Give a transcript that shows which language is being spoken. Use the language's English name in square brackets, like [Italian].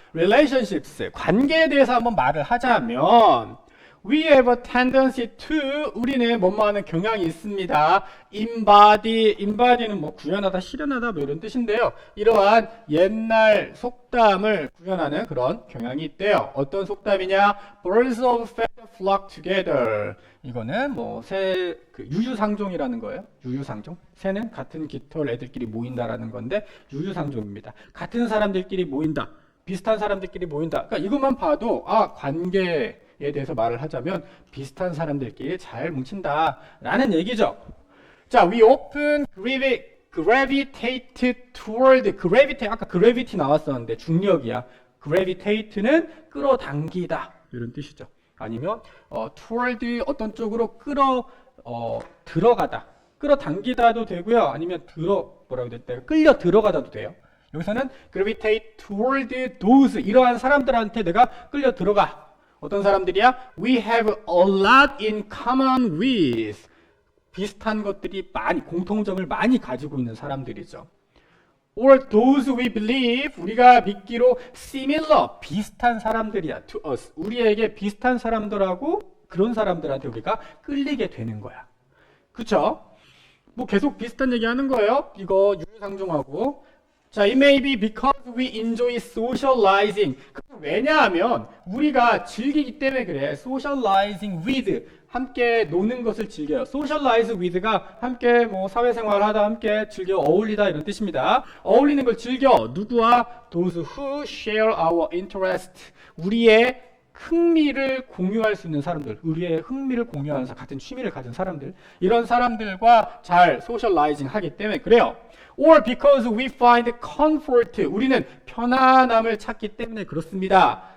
[Korean] relationships 관계에 대해서 한번 말을 하자면 [English] we have a tendency to [Korean] 우리는 뭐뭐하는 경향이 있습니다. embody는 뭐 구현하다, 실현하다 뭐 이런 뜻인데요. 이러한 옛날 속담을 구현하는 그런 경향이 있대요. 어떤 속담이냐? [English] Birds of a feather flock together. [Korean] 이거는 뭐 새 유유상종이라는 거예요. 유유상종. 새는 같은 깃털 애들끼리 모인다라는 건데 유유상종입니다. 같은 사람들끼리 모인다. 비슷한 사람들끼리 모인다. 그러니까 이것만 봐도 관계에 대해서 말을 하자면 비슷한 사람들끼리 잘 뭉친다 라는 얘기죠. [English] 자, we often gravitate toward gravitate [Korean] 아까 [English] gravity [Korean] 나왔었는데 중력이야. gravitate는 끌어당기다 이런 뜻이죠. 아니면 toward 어떤 쪽으로 들어가다 끌어당기다도 되고요. 아니면 뭐라고 될때 끌려 들어가다도 돼요. 여기서는 [English] gravitate toward those [Korean] 이러한 사람들한테 내가 끌려 들어가. 어떤 사람들이야? [English] We have a lot in common with. [Korean] 비슷한 것들이 공통점을 많이 가지고 있는 사람들이죠. [English] Or those we believe, [Korean] 우리가 믿기로 [English] similar, [Korean] 비슷한 사람들이야. [English] To us, [Korean] 우리에게 비슷한 사람들하고 그런 사람들한테 우리가 끌리게 되는 거야. 그쵸? 뭐 계속 비슷한 얘기 하는 거예요. 이거 유유상종하고. [English] 자, it may be because we enjoy socializing. [Korean] 왜냐하면 우리가 즐기기 때문에 그래. [English] socializing with [Korean] 함께 노는 것을 즐겨요. socialize with가 함께 뭐 사회생활하다 함께 즐겨 어울리다 이런 뜻입니다. 어울리는 걸 즐겨. 누구와? [English] those who share our interest. [Korean] 우리의 흥미를 공유할 수 있는 사람들, 우리의 흥미를 공유하는 같은 취미를 가진 사람들, 이런 사람들과 잘 소셜라이징 하기 때문에 그래요. [English] Or because we find comfort, [Korean] 우리는 편안함을 찾기 때문에 그렇습니다.